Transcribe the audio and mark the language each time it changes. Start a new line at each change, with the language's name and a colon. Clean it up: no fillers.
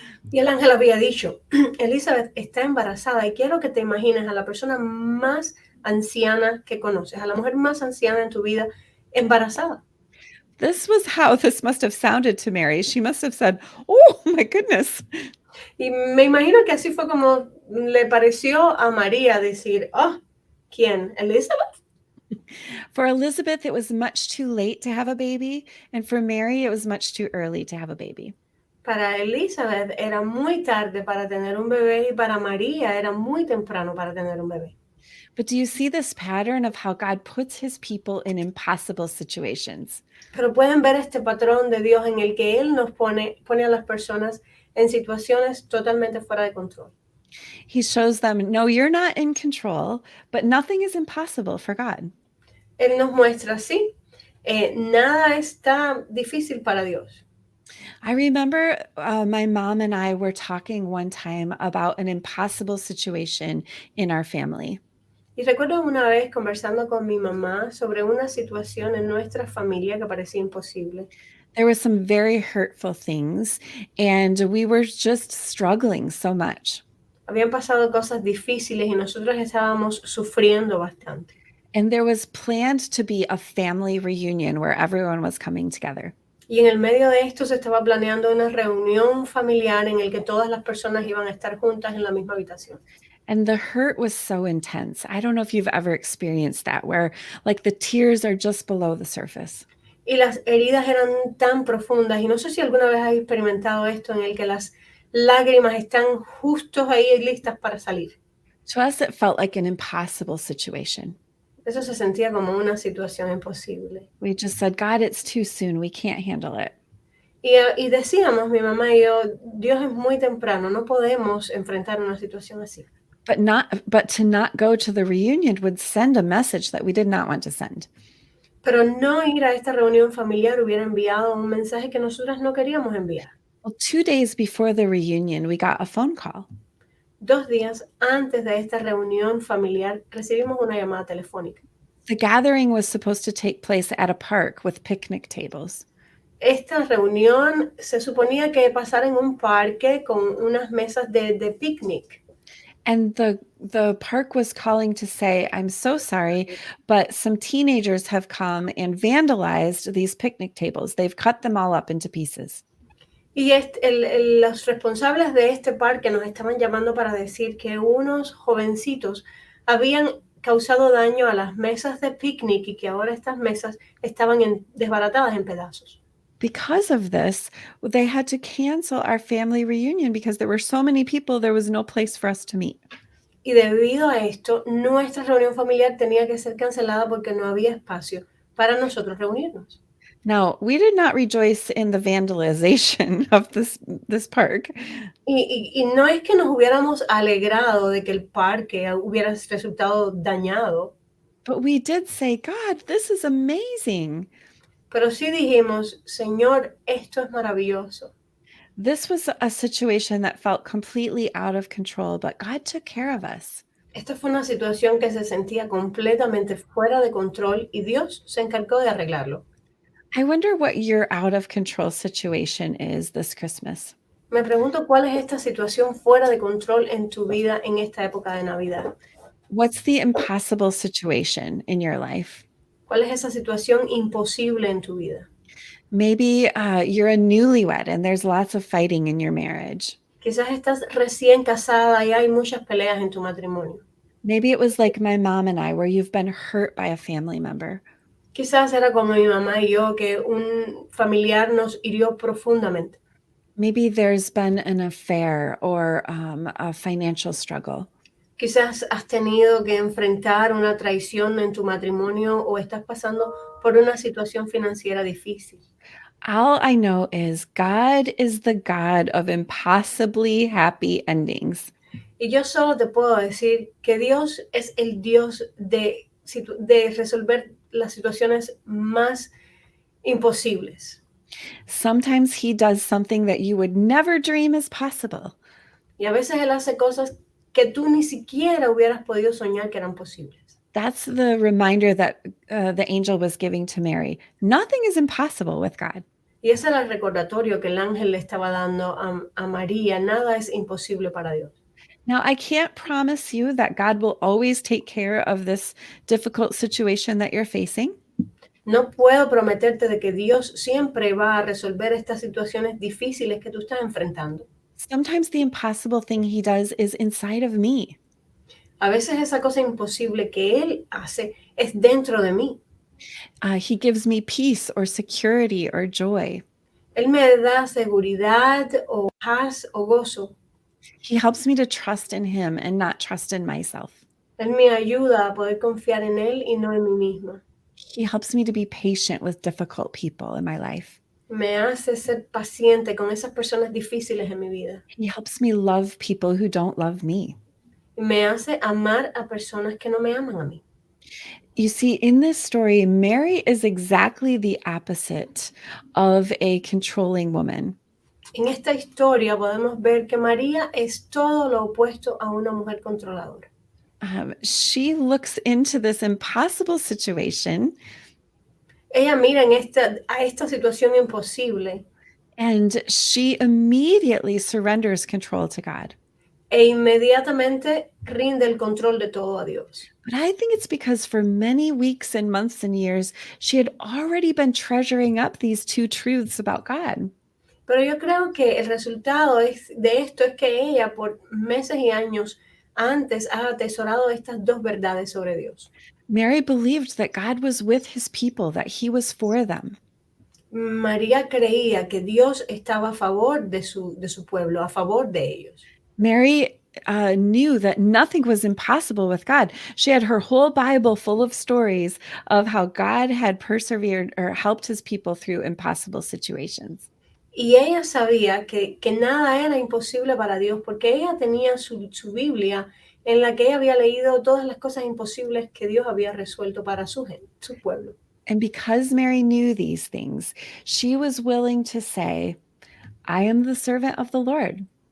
Spanish: Y el ángel había dicho, Elizabeth está embarazada y quiero que te imagines a la persona más anciana que conoces, a la mujer más anciana en tu vida embarazada.
English: This was how this must have sounded to Mary. She must have said, oh my goodness.
Spanish: Y me imagino que así fue como le pareció a María decir, oh, ¿quién? ¿Elizabeth?
English: For Elizabeth, it was much too late to have a baby. And for Mary, it was much too early to have a baby.
Spanish: Para Elizabeth era muy tarde para tener un bebé y para María era muy temprano para tener un bebé.
English: But do you see this pattern of how God puts his people in impossible situations?
Spanish: Pero pueden ver este patrón de Dios en el que Él nos pone a las personas en situaciones totalmente fuera de control.
English: He shows them, no, you're not in control, but nothing is impossible for God.
Spanish: Él nos muestra así, nada está difícil para Dios.
English: I remember my mom and I were talking one time about an impossible situation in our family.
Spanish: Y recuerdo una vez conversando con mi mamá sobre una situación en nuestra familia que parecía imposible.
English: There were some very hurtful things, and we were just struggling so much.
Spanish: Habían pasado cosas difíciles y nosotros estábamos sufriendo bastante.
English: And there was planned to be a family reunion where everyone was coming together.
Spanish: Y en el medio de esto se estaba planeando una reunión familiar en el que todas las personas iban a estar juntas en la misma habitación.
English: And the hurt was so intense. I don't know if you've ever experienced that, where like the tears are just below the surface.
Spanish: Y las heridas eran tan profundas. Y no sé si alguna vez has experimentado esto en el que las lágrimas están justos ahí listas para salir.
English: To us, it felt like an impossible situation.
Spanish: Eso se sentía como una situación imposible.
English: We just said, God, it's too soon. We can't handle it.
Spanish: Y decíamos, mi mamá y yo, Dios es muy temprano, no podemos enfrentar una situación así.
English: But to not go to the reunion would send a message that we did not want to send.
Spanish: Pero no ir a esta reunión familiar hubiera enviado un mensaje que nosotras no queríamos enviar.
English: Well, 2 days before the reunion, we got a phone call.
Spanish: 2 días antes de esta reunión familiar recibimos una llamada telefónica.
English: The gathering was supposed to take place at a park with picnic tables.
Spanish: Esta reunión se suponía que pasara en un parque con unas mesas de picnic.
English: And the park was calling to say, I'm so sorry, but some teenagers have come and vandalized these picnic tables. They've cut them all up into pieces.
Spanish: Y los responsables de este parque nos estaban llamando para decir que unos jovencitos habían causado daño a las mesas de picnic y que ahora estas mesas estaban desbaratadas en pedazos.
English: Because of this, they had to cancel our family reunion because there were so many people, there was no place for us to meet.
Spanish: Y debido a esto, nuestra reunión familiar tenía que ser cancelada porque no había espacio para nosotros reunirnos.
English: Now, we did not rejoice in the vandalization of this park.
Spanish: Y no es que nos hubiéramos alegrado de que el parque hubiera resultado dañado,
English: But we did say, God, this is amazing.
Spanish: pero sí dijimos, Señor, esto es maravilloso.
English: This was a situation that felt completely out of control, but God took care of us.
Spanish: Esta fue una situación que se sentía completamente fuera de control y Dios se encargó de arreglarlo.
English: I wonder what your out of control situation is this Christmas.
Spanish: Me pregunto cuál es esta situación fuera de control en tu vida en esta época de Navidad.
English: What's the impossible situation in your life?
Spanish: ¿Cuál es esa situación imposible en tu vida?
English: Maybe you're a newlywed and there's lots of fighting in your marriage.
Spanish: Quizás estás recién casada y hay muchas peleas en tu matrimonio.
English: Maybe it was like my mom and I, where you've been hurt by a family member.
Spanish: Quizás era como mi mamá y yo, que un familiar nos hirió profundamente.
English: Maybe there's been an affair or a financial struggle.
Spanish: Quizás has tenido que enfrentar una traición en tu matrimonio o estás pasando por una situación financiera difícil.
English: All I know is God is the God of impossibly happy endings.
Spanish: Y yo solo te puedo decir que Dios es el Dios de resolver las situaciones más imposibles.
English: Sometimes he does something that you would never dream is possible.
Spanish: Y a veces Él hace cosas que tú ni siquiera hubieras podido soñar que eran posibles.
English: That's the reminder that the angel was giving to Mary. Nothing is impossible with God.
Spanish: Y ese era el recordatorio que el ángel le estaba dando a María. Nada es imposible para Dios.
English: Now, I can't promise you that God will always take care of this difficult situation that you're facing.
Spanish: No puedo prometerte de que Dios siempre va a resolver estas situaciones difíciles que tú estás enfrentando.
English: Sometimes the impossible thing he does is inside of me.
Spanish: A veces esa cosa imposible que Él hace es dentro de mí.
English: He gives me peace or security or joy.
Spanish: Él me da seguridad o paz o gozo.
English: He helps me to trust in him and not trust in myself.
Spanish: Él me ayuda a poder confiar en Él y no en mí misma.
English: He helps me to be patient with difficult people in my life.
Spanish: Me hace ser paciente con esas personas difíciles en mi vida.
English: He helps me love people who don't love me.
Spanish: Y me hace amar a personas que no me aman a mí.
English: You see, in this story, Mary is exactly the opposite of a controlling woman.
Spanish: En esta historia podemos ver que María es todo lo opuesto a una mujer controladora.
English: She looks into this impossible situation
Spanish: Ella mira a esta situación imposible
English: and she immediately surrenders control to God.
Spanish: e inmediatamente rinde el control de todo a Dios.
English: But I think it's because for many weeks and months and years, she had already been treasuring up these two truths about God.
Spanish: Pero yo creo que el resultado de esto es que ella por meses y años antes ha atesorado estas dos verdades sobre Dios.
English: Mary believed that God was with his people, that he was for them.
Spanish: María creía que Dios estaba a favor de su pueblo, a favor de ellos.
English: Mary knew that nothing was impossible with God. She had her whole Bible full of stories of how God had persevered or helped his people through impossible situations.
Spanish: Y ella sabía que nada era imposible para Dios porque ella tenía su Biblia en la que ella había leído todas las cosas imposibles que Dios había resuelto para su pueblo.
English: And because Mary knew these things, she was willing to say, I am the servant of the Lord.